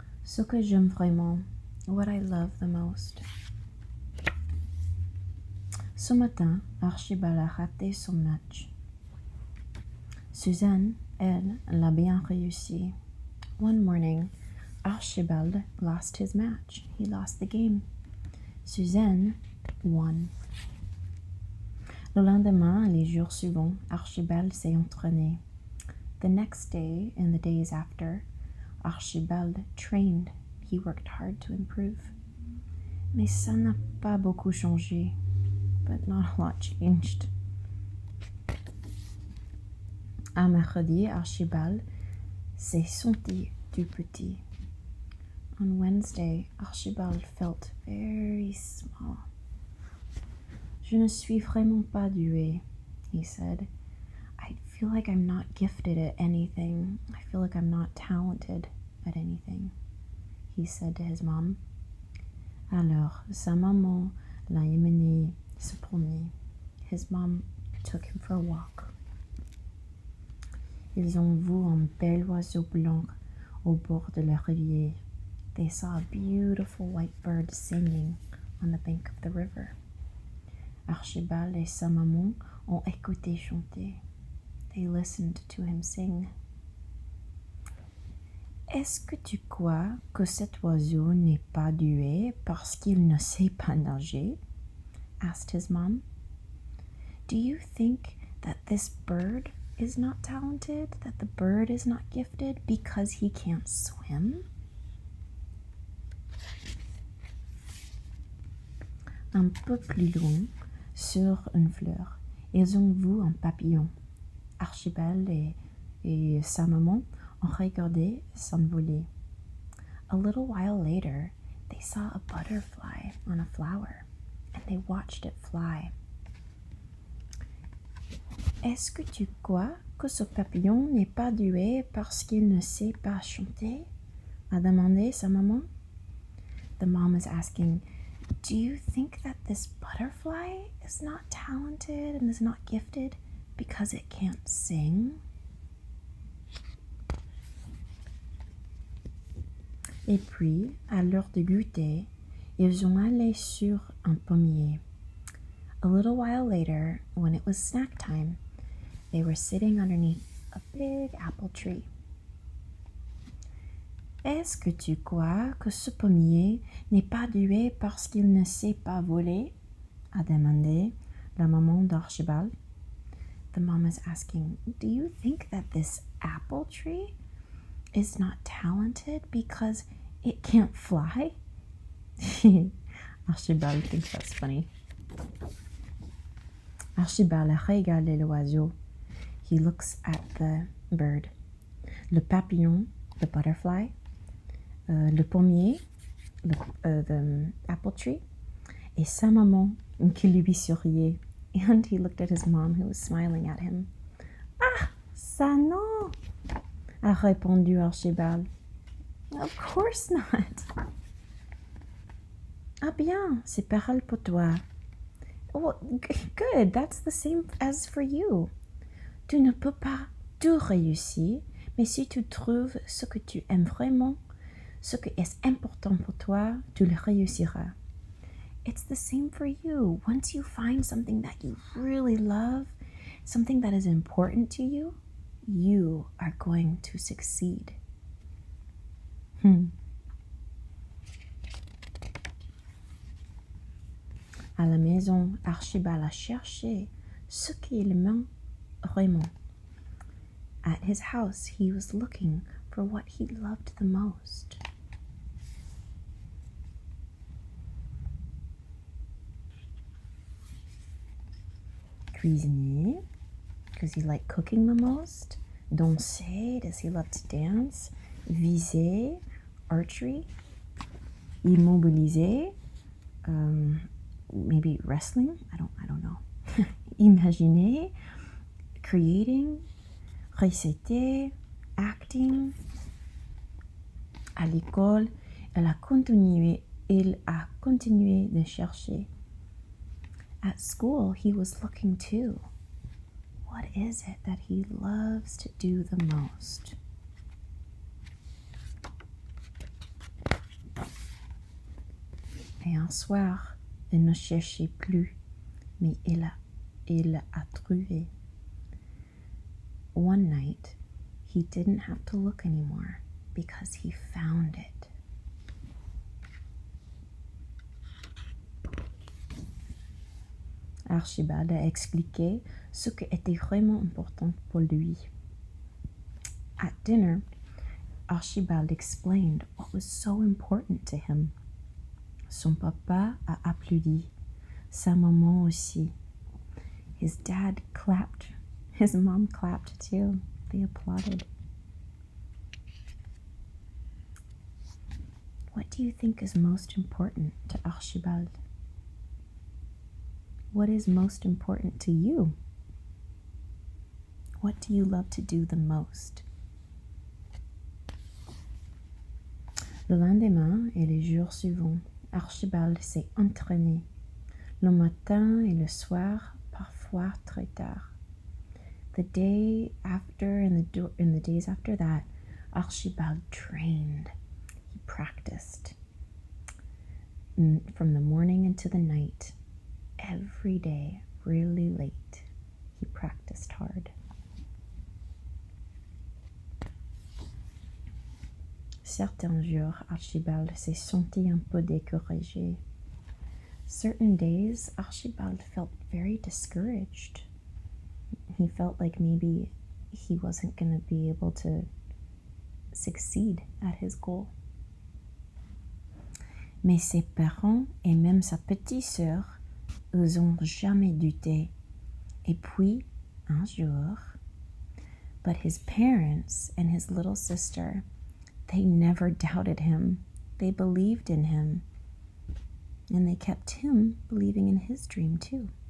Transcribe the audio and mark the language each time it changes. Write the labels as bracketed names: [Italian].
[French] Ce que j'aime vraiment, [English] what I love the most. [French] Ce matin, Archibald a raté son match. Suzanne, elle, l'a bien réussi. [English] One morning, Archibald lost his match. He lost the game. Suzanne won. [French] Le lendemain et les jours suivants, Archibald s'est entraîné. [English] The next day and the days after, Archibald trained. He worked hard to improve. [French] Mais ça n'a pas beaucoup changé. [English] But not a lot changed. [French] Un mercredi, Archibald s'est senti tout petit. [English] On Wednesday, Archibald felt very small. [French] Je ne suis vraiment pas doué, [English] he said. I feel like I'm not gifted at anything. I feel like I'm not talented at anything, he said to his mom. [French] Alors, sa maman l'a emmené se promener. [English] His mom took him for a walk. [French] Ils ont vu un bel oiseau blanc au bord de la rivière. [English] They saw a beautiful white bird singing on the bank of the river. [French] Archibald et sa maman ont écouté chanter. [English] They listened to him sing. [French] Est-ce que tu crois que cet oiseau n'est pas doué parce qu'il ne sait pas nager? [English] Asked his mom. Do you think that this bird is not talented, that the bird is not gifted because he can't swim? [French] Un peu plus loin, sur une fleur, ils ont vu un papillon. Archibald et sa maman ont regardé s'envoler. [English] A little while later, they saw a butterfly on a flower, and they watched it fly. [French] Est-ce que tu crois que ce papillon n'est pas doué parce qu'il ne sait pas chanter? A demandé sa maman. [English] The mom is asking, do you think that this butterfly is not talented and is not gifted because it can't sing? [French] Et puis, à l'heure de goûter, ils ont allé sur un pommier. [English] A little while later, when it was snack time, they were sitting underneath a big apple tree. [French] Est-ce que tu crois que ce pommier n'est pas doué parce qu'il ne sait pas voler? A demandé la maman d'Archibald. [English] The mom is asking, do you think that this apple tree is not talented because it can't fly? Archibald thinks that's funny. [French] Archibald a regardé l'oiseau. [English] He looks at the bird. [French] Le papillon, [English] the butterfly. [French] Le pommier, [English] the apple tree, [French] et sa maman qui lui souriait. [English] And he looked at his mom who was smiling at him. [French] Ah, ça non, a répondu Archibald. [English] Of course not. [French] Ah bien, c'est pareil pour toi. [English] Oh, good, that's the same as for you. [French] Tu ne peux pas tout réussir, mais si tu trouves ce que tu aimes vraiment, ce qui est important pour toi, tu le réussiras. [English] It's the same for you. Once you find something that you really love, something that is important to you, you are going to succeed. [French] À la maison, Archibald a cherché ce qu'il aimait vraiment. [English] At his house, he was looking for what he loved the most. Cuisiner, because he liked cooking the most. Danser, does he love to dance? Viser, archery. Immobiliser, maybe wrestling. I don't know. Imaginer, creating. Réciter, acting. [French] À l'école, il a continué de chercher. [English] At school, he was looking too. What is it that he loves to do the most? [French] Et un soir, il ne cherchait plus, mais il a trouvé. [English] One night, he didn't have to look anymore because he found it. [French] Archibald a expliqué ce qui était vraiment important pour lui. [English] At dinner, Archibald explained what was so important to him. [French] Son papa a applaudi, sa maman aussi. [English] His dad clapped. His mom clapped too. They applauded. What do you think is most important to Archibald? What is most important to you? What do you love to do the most? [French] Le lendemain et les jours suivants, Archibald s'est entraîné, le matin et le soir, parfois très tard. [English] The day after and the days after that, Archibald trained. He practiced from the morning into the night. Every day, really late, he practiced hard. [French] Certains jours, Archibald s'est senti un peu découragé. [English] Certain days, Archibald felt very discouraged. He felt like maybe he wasn't going to be able to succeed at his goal. [French] Mais ses parents et même sa petite sœur, ils ont jamais douté. Et puis, un jour, [English] but his parents and his little sister, they never doubted him. They believed in him. And they kept him believing in his dream too.